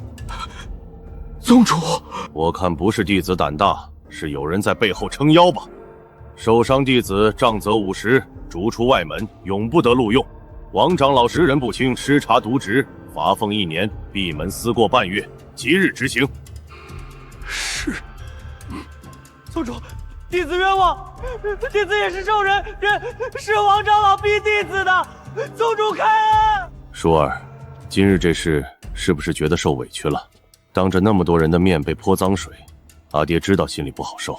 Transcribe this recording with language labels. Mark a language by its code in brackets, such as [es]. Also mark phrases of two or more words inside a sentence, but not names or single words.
[zh] 宗主，我看不是弟子膽大，是有人在背後撐腰吧。受傷弟子杖責50，逐出外門，永不得錄用。王長老識人不清，失察瀆職，罰俸1年，閉門思過半月，即日執行。是。宗主，弟子冤枉，弟子也是受人是王长老逼弟子的，宗主开恩。舒儿，今日这事是不是覺得受委屈了？當着那麼多人的面被潑髒水，阿爹知道心裡不好受。